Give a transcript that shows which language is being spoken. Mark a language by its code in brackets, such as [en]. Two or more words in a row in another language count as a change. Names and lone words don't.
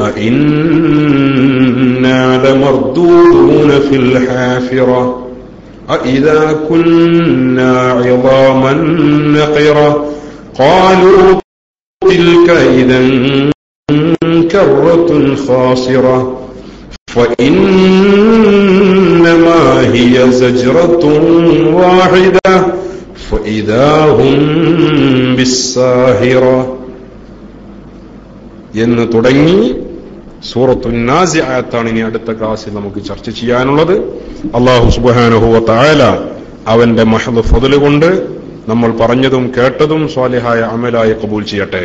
[ar] أئنا لمردودون في الحافرة أئذا كنا عظاما نخرة قالوا تلك إذا كرة خاسرة فإنما هي زجرة واحدة فإذا هم بالساهرة [ml] എന്ന് തുടങ്ങി സൂറത്തുൻ നാസിആത്താണ് ഇനി അടുത്ത ക്ലാസ്സിൽ നമുക്ക് ചർച്ച ചെയ്യാനുള്ളത്. [ar] الله سبحانه وتعالى [ml] അവന്റെ മഹദ് ഫദ്ൽ കൊണ്ട് നമ്മൾ പറഞ്ഞതും കേട്ടതും സ്വാലിഹായ അമലായി ഖബൂൽ ചെയ്യട്ടെ.